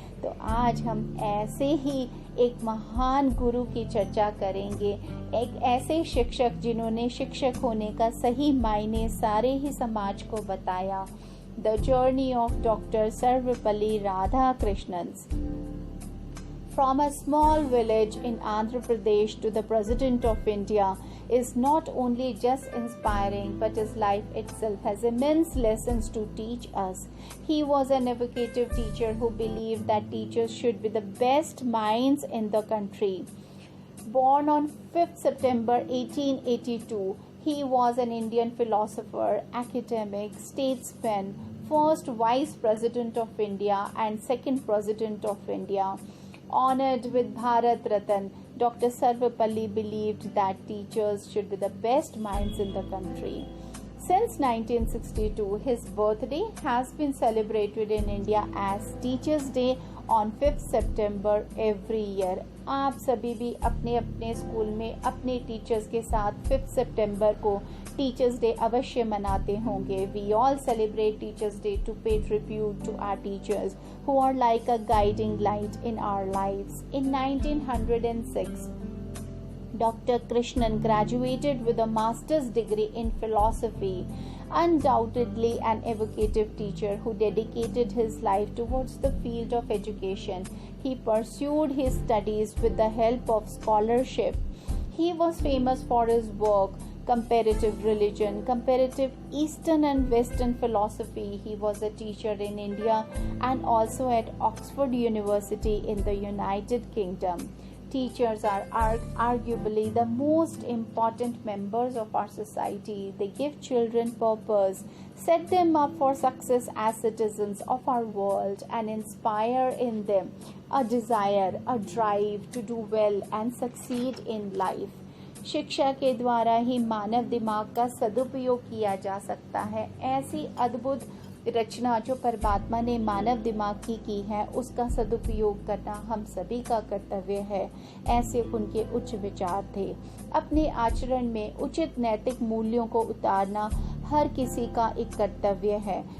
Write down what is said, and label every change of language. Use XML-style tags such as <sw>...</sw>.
<hi>तो आज हम ऐसे ही एक महान गुरु की चर्चा करेंगे, एक ऐसे शिक्षक जिन्होंने शिक्षक होने का सही मायने सारे ही समाज को बताया।</hi> <en>The journey of doctor Sarvepalli Radhakrishnan. From a small village in Andhra Pradesh to the President of India is not only just inspiring, but his life itself has immense lessons to teach us. He was an evocative teacher who believed that teachers should be the best minds in the country. Born on 5th September 1882, he was an Indian philosopher, academic, statesman, first Vice President of India and second President of India. Honored with Bharat Ratan, Dr. Sarvepalli believed that teachers should be the best minds in the country. Since 1962, his birthday has been celebrated in India as Teachers' Day on 5th September every year.</en> <hi>आप सभी भी अपने अपने school में अपने teachers के साथ 5th सितंबर को टीचर्स डे अवश्य मनाते होंगे।</hi> <en>We all celebrate Teachers' Day to pay tribute to our teachers who are like a guiding light in our lives. In 1906, Dr. Krishnan graduated with a master's degree in philosophy, undoubtedly an evocative teacher who dedicated his life towards the field of education. He pursued his studies with the help of scholarship. He was famous for his work, comparative religion, comparative Eastern and Western philosophy. He was a teacher in India and also at Oxford University in the United Kingdom. Teachers are arguably the most important members of our society. They give children purpose, set them up for success as citizens of our world, and inspire in them a desire, a drive to do well and succeed in life.</en> <hi>शिक्षा के द्वारा ही मानव दिमाग का सदुपयोग किया जा सकता है। ऐसी अद्भुत रचना जो परमात्मा ने मानव दिमाग की है, उसका सदुपयोग करना हम सभी का कर्तव्य है। ऐसे उनके उच्च विचार थे। अपने आचरण में उचित नैतिक मूल्यों को उतारना हर किसी का एक कर्तव्य है।</hi>